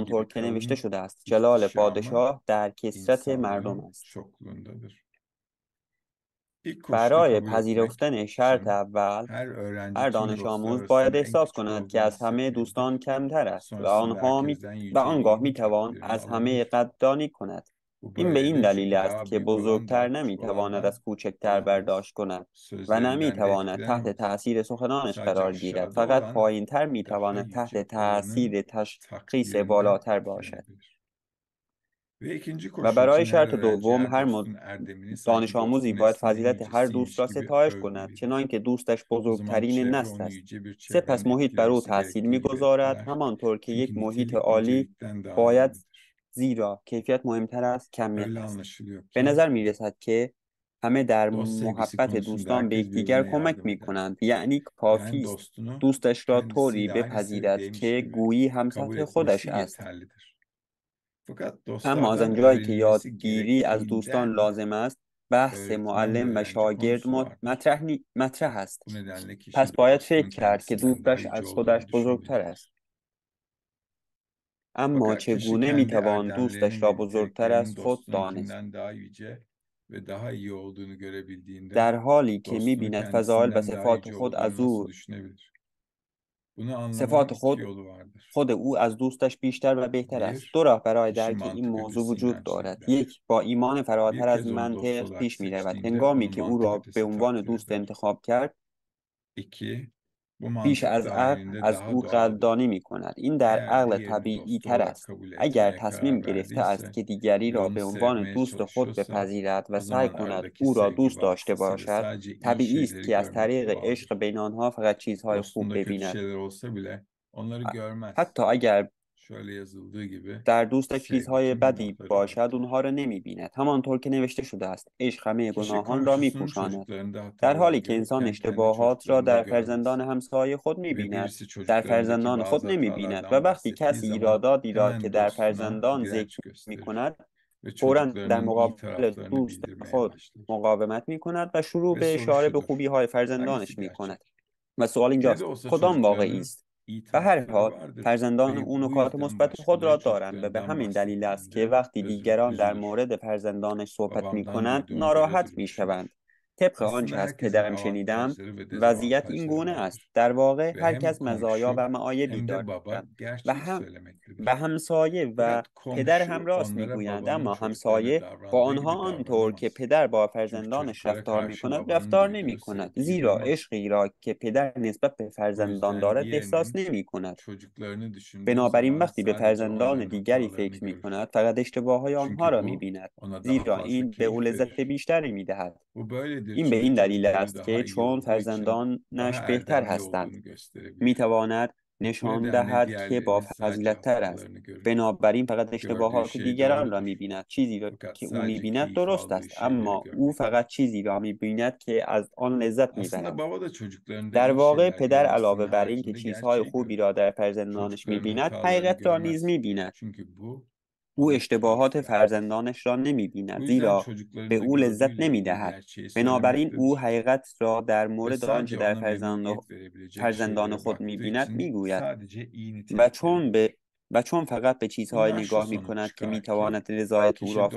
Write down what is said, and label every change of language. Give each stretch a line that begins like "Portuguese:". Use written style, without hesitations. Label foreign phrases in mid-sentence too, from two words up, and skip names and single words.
Persian: همانطور
Turkish: gibi
Persian: که نوشته
Turkish: kralın
Persian: شده است: جلال
Turkish: ihtişamı
Persian: پادشاه در کثرت مردم
Turkish: insanların
Persian: است.
Turkish: çokluğundadır. İlk koşulu
Persian: برای
Turkish: kabul etmek
Persian: پذیرفتن شرط
Turkish: için
Persian: اول،
Turkish: her öğrenci
Persian: هر
Turkish: tüm
Persian: دانش
Turkish: dostlar
Persian: آموز باید
Turkish: arasında en
Persian: احساس
Turkish: küçük
Persian: کند که
Turkish: olduğunu
Persian: از همه دوستان
Turkish: hissetmelidir.
Persian: کمتر است
Turkish: Sonrasında herkesten
Persian: و آنگاه
Turkish: yüceliğin
Persian: میتوان
Turkish: takdirini
Persian: از همه
Turkish: alabilir.
Persian: قدردانی کند.
Turkish: Bu
Persian: این به این
Turkish: böyledir
Persian: دلیل
Turkish: çünkü
Persian: است
Turkish: daha
Persian: که
Turkish: büyük olan
Persian: بزرگتر
Turkish: daha küçük
Persian: نمیتواند از
Turkish: olandan
Persian: کوچکتر
Turkish: alamaz.
Persian: برداشت کند و
Turkish: Sözlerinden de
Persian: نمیتواند تحت
Turkish: etkilenemez.
Persian: تأثیر سخنانش
Turkish: Sadece
Persian: قرار گیرد.
Turkish: aşağıda
Persian: فقط
Turkish: olan
Persian: پایینتر
Turkish: daha
Persian: میتواند تحت
Turkish: yüce olanın
Persian: تأثیر تشخیص
Turkish: takdirinden
Persian: بالاتر باشد.
Turkish: etkilenebilir. Ve ikinci
Persian: و
Turkish: koşu
Persian: برای
Turkish: için her
Persian: شرط
Turkish: öğrenci
Persian: دوم،
Turkish: her
Persian: هر
Turkish: dostun erdemini
Persian: دانش
Turkish: sanki
Persian: آموزی
Turkish: dostun
Persian: باید
Turkish: neslin en
Persian: فضیلت هر دوست
Turkish: yücesiymiş
Persian: را
Turkish: gibi
Persian: ستایش کند چنان
Turkish: övmelidir.
Persian: که دوستش
Turkish: O zaman
Persian: بزرگترین
Turkish: çevre
Persian: نسل
Turkish: onu
Persian: است.
Turkish: yüce bir çevrenin
Persian: سپس محیط بر او
Turkish: etkilemesi
Persian: تأثیر
Turkish: gerektiği gibi
Persian: میگذارد
Turkish: etkiler.
Persian: همانطور که یک
Turkish: Çünkü
Persian: محیط
Turkish: nitelik
Persian: عالی
Turkish: nicelikten daha
Persian: باید،
Turkish: önemlidir.
Persian: زیرا کیفیت مهمتر از کمیت
Turkish: Öyle
Persian: است.
Turkish: anlaşılıyor
Persian: به
Turkish: ki
Persian: نظر می رسد که همه در
Turkish: dost sevgisi
Persian: محبت
Turkish: konusunda
Persian: دوستان به
Turkish: herkes
Persian: یکدیگر
Turkish: birbirine
Persian: کمک
Turkish: yardım
Persian: می
Turkish: eder.
Persian: کنند. یعنی کافی
Turkish: Yani
Persian: است
Turkish: dostunu
Persian: دوستش را طوری
Turkish: kendisiyle aynı
Persian: بپذیرد
Turkish: seviyedeymiş
Persian: که
Turkish: gibi
Persian: گویی هم
Turkish: kabul
Persian: سطح خودش
Turkish: etmesi
Persian: است.
Turkish: yeterlidir. Fakat
Persian: اما از
Turkish: dostlardan
Persian: آنجایی که
Turkish: öğrenilmesi
Persian: یادگیری از دوستان
Turkish: gerektiğinden
Persian: لازم است، بحث
Turkish: öğretmen ve
Persian: معلم و
Turkish: öğrenci
Persian: شاگرد
Turkish: konusu vardır.
Persian: مطرح است.
Turkish: Bu nedenle
Persian: پس
Turkish: kişi
Persian: باید فکر
Turkish: dostunun
Persian: کرد که
Turkish: kendisinden daha
Persian: دوستش
Turkish: yüce
Persian: از خودش
Turkish: olduğunu
Persian: بزرگتر است.
Turkish: düşünmelidir.
Persian: اما
Turkish: Fakat kişi
Persian: چگونه
Turkish: kendi
Persian: میتوان دوستش
Turkish: erdemlerinin
Persian: را
Turkish: ve
Persian: بزرگتر از
Turkish: niteliklerinin
Persian: خود دانست؟
Turkish: dostununkinden daha yüce ve daha iyi olduğunu görebildiğinde
Persian: در حالی که
Turkish: dostunu
Persian: میبیند فضائل و
Turkish: kendisinden daha
Persian: صفات
Turkish: yüce
Persian: خود از
Turkish: olduğunu nasıl
Persian: او
Turkish: düşünebilir? Bunu anlamanın
Persian: صفات
Turkish: iki
Persian: خود
Turkish: yolu vardır.
Persian: خود او از دوستش بیشتر و بهتر است. دو
Turkish: Bir,
Persian: راه برای
Turkish: kişi
Persian: درک این
Turkish: mantık
Persian: موضوع
Turkish: ötesi
Persian: وجود
Turkish: inançla
Persian: دارد.
Turkish: gider.
Persian: یک، با ایمان فراتر
Turkish: Bir
Persian: از
Turkish: kez onu dost
Persian: منطق
Turkish: olarak
Persian: پیش می رود.
Turkish: seçtiğinde
Persian: هنگامی
Turkish: onu
Persian: که او
Turkish: mantık
Persian: را به
Turkish: ötesi
Persian: عنوان
Turkish: takdir
Persian: دوست
Turkish: eder.
Persian: انتخاب کرد،
Turkish: İki, bu
Persian: بیش
Turkish: mantık
Persian: از عقل
Turkish: dahilinde
Persian: از
Turkish: daha
Persian: او
Turkish: doğaldır.
Persian: قدردانی می کند. این در
Turkish: Eğer
Persian: عقل
Turkish: diğerini
Persian: طبیعی
Turkish: dostu
Persian: تر
Turkish: olarak
Persian: است.
Turkish: kabul
Persian: اگر
Turkish: etmeye
Persian: تصمیم
Turkish: karar
Persian: گرفته است
Turkish: verdiyse
Persian: که دیگری
Turkish: ve
Persian: را
Turkish: onu
Persian: به عنوان
Turkish: sevmeye
Persian: دوست خود
Turkish: çalışıyorsa
Persian: بپذیرد و
Turkish: o
Persian: سعی
Turkish: zaman
Persian: کند
Turkish: aradaki
Persian: او را
Turkish: sevgi
Persian: دوست داشته
Turkish: vasıtasıyla
Persian: باشد،
Turkish: sadece iyi
Persian: طبیعی است
Turkish: şeyleri
Persian: که از
Turkish: görmekle
Persian: طریق عشق
Turkish: bağlıdır.
Persian: بین آنها فقط چیزهای خوب
Turkish: Dostunda kötü
Persian: ببیند.
Turkish: şeyler olsa bile onları görmez.
Persian: حتی اگر
Turkish: Şöyle yazıldığı gibi
Persian: در دوستش
Turkish: sevgi
Persian: چیزهای
Turkish: tüm
Persian: بدی
Turkish: günahları
Persian: باشد
Turkish: örter.
Persian: اونها را نمیبیند. همانطور که نوشته شده است: عشق همه
Turkish: Kişi
Persian: گناهان را
Turkish: komşusunun
Persian: میپوشاند.
Turkish: çocuklarında
Persian: در
Turkish: hatalar
Persian: حالی که انسان
Turkish: görürken kendi
Persian: اشتباهات را
Turkish: çocuklarında
Persian: در
Turkish: görmez.
Persian: فرزندان همسایه خود
Turkish: Ve
Persian: میبیند،
Turkish: birisi
Persian: در
Turkish: çocuklarındaki
Persian: فرزندان خود
Turkish: bazı
Persian: نمیبیند و
Turkish: hatalardan
Persian: وقتی
Turkish: bahsettiği
Persian: کسی
Turkish: zaman
Persian: ایراداتی را که
Turkish: hemen
Persian: در
Turkish: dostuna
Persian: فرزندان ذکر
Turkish: direnç gösterir
Persian: میکند،
Turkish: ve
Persian: فورا در
Turkish: çocuklarının iyi
Persian: مقابل
Turkish: taraflarını
Persian: دوست
Turkish: bildirmeye
Persian: خود
Turkish: başlar.
Persian: مقاومت میکند و شروع
Turkish: Ve
Persian: به
Turkish: soru
Persian: اشاره به
Turkish: şudur,
Persian: خوبی های
Turkish: hangisi
Persian: فرزندانش میکند.
Turkish: gerçek?
Persian: و سوال
Turkish: Ne de
Persian: اینجاست:
Turkish: olsa
Persian: کدام واقعی
Turkish: çocuklarının
Persian: است؟
Turkish: iyi
Persian: به هر
Turkish: tarafları
Persian: حال
Turkish: vardır
Persian: فرزندان
Turkish: ve
Persian: او
Turkish: bu
Persian: نکات
Turkish: yüzden
Persian: مثبت خود را
Turkish: başkaları
Persian: دارند و به
Turkish: çocuklarından
Persian: همین دلیل است که
Turkish: bahsettiğinde
Persian: وقتی دیگران در
Turkish: üzülür.
Persian: مورد فرزندانش صحبت می
Turkish: Babamdan
Persian: کنند
Turkish: duyduğum böyle
Persian: ناراحت
Turkish: bir
Persian: می شوند.
Turkish: düşünür.
Persian: طبق
Turkish: Aslında
Persian: آنچه از
Turkish: herkesin
Persian: پدرم شنیدم
Turkish: avantajları ve
Persian: وضعیت این
Turkish: dezavantajları
Persian: گونه است.
Turkish: vardır.
Persian: در واقع
Turkish: Ve
Persian: هر
Turkish: hem
Persian: کس مزایا
Turkish: komşu
Persian: و معایبی
Turkish: hem de baba
Persian: دارند و
Turkish: gerçeği
Persian: هم و
Turkish: söylemektedir.
Persian: همسایه و
Turkish: Fakat
Persian: پدر هم
Turkish: komşu
Persian: راست
Turkish: onlara
Persian: میگویند،
Turkish: babanın
Persian: اما
Turkish: çocuklarına
Persian: همسایه با
Turkish: davrandığı
Persian: آنها
Turkish: gibi
Persian: آنطور که
Turkish: davranamaz.
Persian: پدر با
Turkish: Çünkü
Persian: فرزندانش
Turkish: çocuklara
Persian: رفتار می
Turkish: karşı
Persian: کند
Turkish: babanın
Persian: رفتار نمی
Turkish: duyduğu
Persian: کند،
Turkish: sevgiyi
Persian: زیرا
Turkish: duymaz.
Persian: عشقی را که پدر نسبت به
Turkish: Bu
Persian: فرزندان
Turkish: yüzden
Persian: دارد احساس
Turkish: diğerinin
Persian: نمی کند.
Turkish: çocuklarını düşündüğü
Persian: بنابراین
Turkish: zaman
Persian: وقتی به
Turkish: sadece
Persian: فرزندان
Turkish: onların
Persian: دیگری
Turkish: hatalarını
Persian: فکر می
Turkish: görür.
Persian: کند فقط اشتباههای آنها
Turkish: Çünkü
Persian: را می
Turkish: bu
Persian: بیند،
Turkish: ona daha
Persian: زیرا
Turkish: fazla
Persian: این به او
Turkish: keyif
Persian: لذت
Turkish: verir.
Persian: بیشتری می دهد.
Turkish: Bu böyledir
Persian: این به
Turkish: çünkü
Persian: این دلیل
Turkish: çocukları
Persian: است
Turkish: daha
Persian: که
Turkish: iyi
Persian: چون
Turkish: olduğu için daha
Persian: فرزندانش بهتر
Turkish: erdemli
Persian: هستند
Turkish: olduğunu
Persian: می
Turkish: gösterebilir.
Persian: تواند
Turkish: Bu
Persian: نشان
Turkish: nedenle
Persian: دهد که با
Turkish: diğerlerinin sadece
Persian: فضیلت‌تر است.
Turkish: hatalarını görür.
Persian: بنابراین فقط
Turkish: Gördüğü
Persian: اشتباهات
Turkish: şey
Persian: دیگران را
Turkish: doğrudur.
Persian: می‌بیند. چیزی را
Turkish: Fakat
Persian: که او
Turkish: sadece
Persian: می‌بیند
Turkish: keyif
Persian: درست
Turkish: aldığı
Persian: است،
Turkish: şeyleri
Persian: اما او
Turkish: görmektedir.
Persian: فقط چیزی را می‌بیند که از آن لذت
Turkish: Aslında
Persian: می‌برد.
Turkish: baba da çocuklarında
Persian: در
Turkish: iyi
Persian: واقع
Turkish: şeyler
Persian: پدر علاوه
Turkish: görmesinin
Persian: بر اینکه
Turkish: haricinde
Persian: چیزهای
Turkish: gerçeği
Persian: خوبی
Turkish: görür.
Persian: را در فرزندانش
Turkish: Çocukların
Persian: می‌بیند،
Turkish: hatalarını
Persian: حقیقت را نیز
Turkish: görmez.
Persian: می‌بیند.
Turkish: Çünkü bu
Persian: او
Turkish: ona keyif
Persian: اشتباهات
Turkish: vermez.
Persian: فرزندانش را نمی‌بیند،
Turkish: Bu yüzden
Persian: زیرا به
Turkish: çocuklarında
Persian: او لذت
Turkish: gördüğüyle ilgili
Persian: نمی‌دهد.
Turkish: gerçeği
Persian: بنابراین او
Turkish: söylemektedir.
Persian: حقیقت را در
Turkish: Ve
Persian: مورد آنچه
Turkish: sadece
Persian: در
Turkish: ona memnuniyet verebilecek
Persian: فرزندان
Turkish: şeylere
Persian: خود
Turkish: baktığı
Persian: می‌بیند
Turkish: için
Persian: می‌گوید.
Turkish: sadece iyi
Persian: و
Turkish: nitelikleri
Persian: چون
Turkish: görür.
Persian: به و چون فقط به چیزهایی
Turkish: Bundan şu
Persian: نگاه می
Turkish: sonuç
Persian: کند که می
Turkish: çıkar ki
Persian: تواند رضایت او را